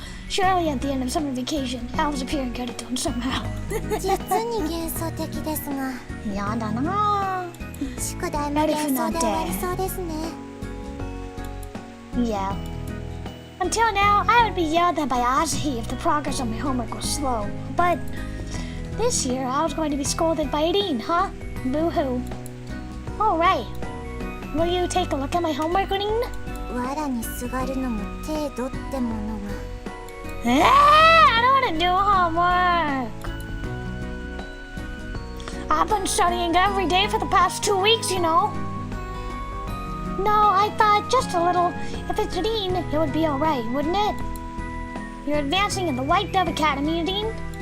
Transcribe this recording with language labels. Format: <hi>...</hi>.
<en>Surely at the end of summer vacation, elves appear and get it done somehow.</en> <ja>実に幻想的ですが。やだな。宿題も幻想で終わりそうですね。</ja> <en>Yeah. Until now, I would be yelled at by Asahi if the progress on my homework was slow. But this year, I was going to be scolded by Irene, huh? Boo-hoo. All right. Will you take a look at my homework, Irene?</en> <ja>藁にすがるのも程度ってものが。</ja> <en>I don't want to do homework. I've been studying every day for the past 2 weeks, you know. No, I thought just a little. If it's Irene, it would be alright, wouldn't it? You're advancing in the White Dove Academy, Irene?</en>